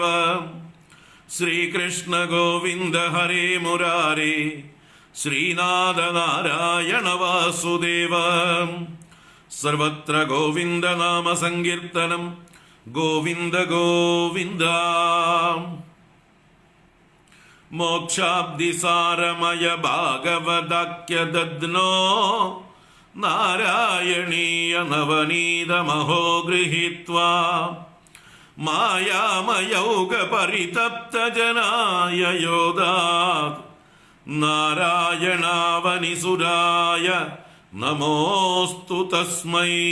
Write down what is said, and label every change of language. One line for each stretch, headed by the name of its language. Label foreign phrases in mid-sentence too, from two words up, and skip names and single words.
Sanskrit: श्रीकृष्ण गोविंद हरे मुरारे, श्रीनाथ नारायण वासुदेव। सर्वत्र गोविंद नाम संकीर्तनम, गोविंद गोविंद। മോക്ഷാബ്ദിസാരമയ ഭാഗവതാക്യദദ്നോ നാരായണീയ നവനീതമഹോ ഗൃഹീത്വാ മായാമയൗക പരിതപ്തജനായ യോദാത് നാരായണാവനിസുരായ നമോസ്തു തസ്മൈ.